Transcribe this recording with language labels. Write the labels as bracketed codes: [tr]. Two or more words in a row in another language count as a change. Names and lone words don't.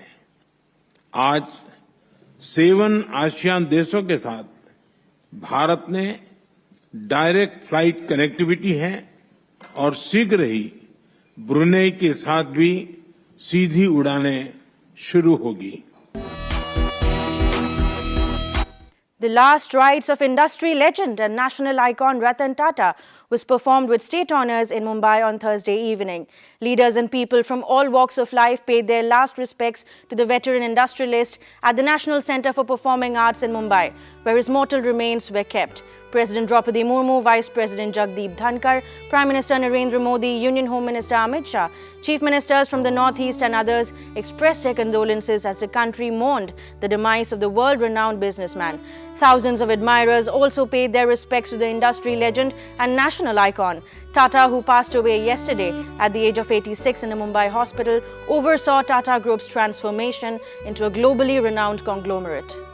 [hi] आज 7 आसियान देशों के साथ भारत ने [en] direct flight connectivity [hi] है और शीघ्र ही ब्रुनेई के साथ भी सीधी उड़ानें शुरू होगी। [en] The last rites of industry legend and national icon Ratan Tata was performed with state honours in Mumbai on Thursday evening. Leaders and people from all walks of life paid their last respects to the veteran industrialist at the National Centre for Performing Arts in Mumbai, where his mortal remains were kept. President Draupadi Murmu, Vice President Jagdeep Dhankar, Prime Minister Narendra Modi, Union Home Minister Amit Shah, Chief Ministers from the Northeast and others expressed their condolences as the country mourned the demise of the world-renowned businessman. Thousands of admirers also paid their respects to the industry legend and national icon. Tata, who passed away yesterday at the age of 86 in a Mumbai hospital, oversaw Tata Group's transformation into a globally renowned conglomerate.